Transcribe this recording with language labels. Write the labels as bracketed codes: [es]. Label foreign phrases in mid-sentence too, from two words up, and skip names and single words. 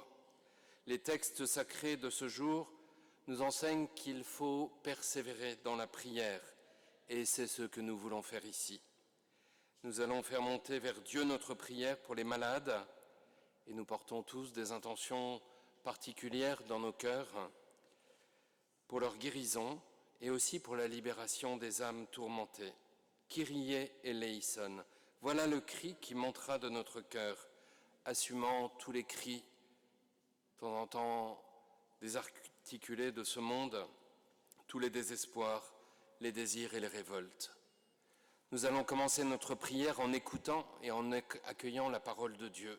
[fr] Les textes sacrés de ce jour nous enseignent qu'il faut persévérer dans la prière, et c'est ce que nous voulons faire ici. Nous allons faire monter vers Dieu notre prière pour les malades, et nous portons tous des intentions particulières dans nos cœurs, pour leur guérison et aussi pour la libération des âmes tourmentées. [el] Κύριε ελέησον, [fr] voilà le cri qui montera de notre cœur, assumant tous les cris, de temps en temps désarticulés de ce monde, tous les désespoirs, les désirs et les révoltes. Nous allons commencer notre prière en écoutant et en accueillant la parole de Dieu.